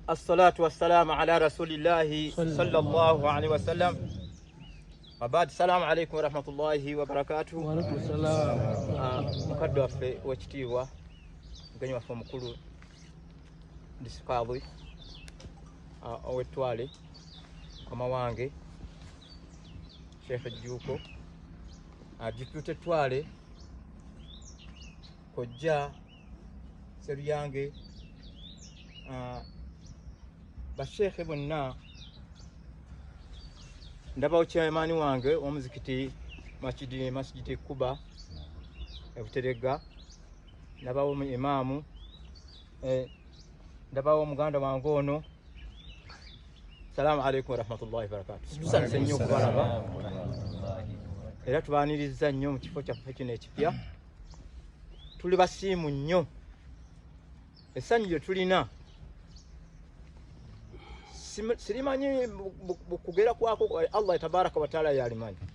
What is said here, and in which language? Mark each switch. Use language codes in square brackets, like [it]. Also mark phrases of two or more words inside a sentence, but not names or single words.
[ar] الصلاة والسلام على رسول الله صلى الله عليه وسلم وبعد السلام عليكم ورحمة الله وبركاته. وعليكم السلام. [lg] mukadde waffe wekitiibwa mugenyi waffe omukulu Disikaabwe ow'Ettwale mukama wange Sheikh Jjuuko ajitutte Ttwale kojja Seruyange basheekhe bonna ndabawo chairman wange omuzikiti masjidi Kuba Buterega ndabawo imaamu ndabawo muganda wange ono. [ar] سلام عليكم ورحمة الله وبركاته. [lg] Tusanze nnyo okubalaba era tubaaniriza nnyo mu kifo kyaffe kino ekipya. Tuli basiimu nnyo, essanyu lye tulina sirimanyi kugera kwako Allah [ar] تبارك وتعالى [lg] yalimanyi.